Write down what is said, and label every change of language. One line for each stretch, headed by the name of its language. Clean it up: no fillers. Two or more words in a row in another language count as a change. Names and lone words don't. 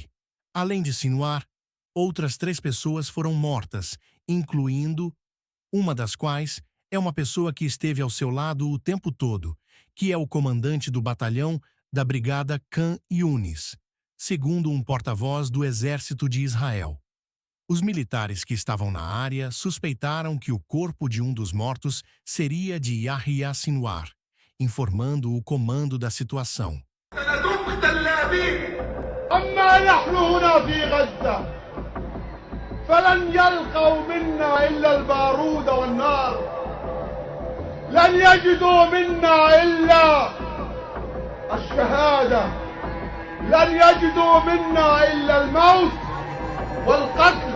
Portuguese: Além de Sinwar, outras 3 pessoas foram mortas, incluindo uma das quais é uma pessoa que esteve ao seu lado o tempo todo, que é o comandante do batalhão da Brigada Khan Yunis, segundo um porta-voz do Exército de Israel. Os militares que estavam na área suspeitaram que o corpo de um dos mortos seria de Yahya Sinwar, informando o comando da situação.
Arabic: أما نحن هنا في غزة فلن يلقوا منا إلا البارود والنار لن يجدوا منا إلا الشهادة لن يجدوا منا إلا الموت والقتل.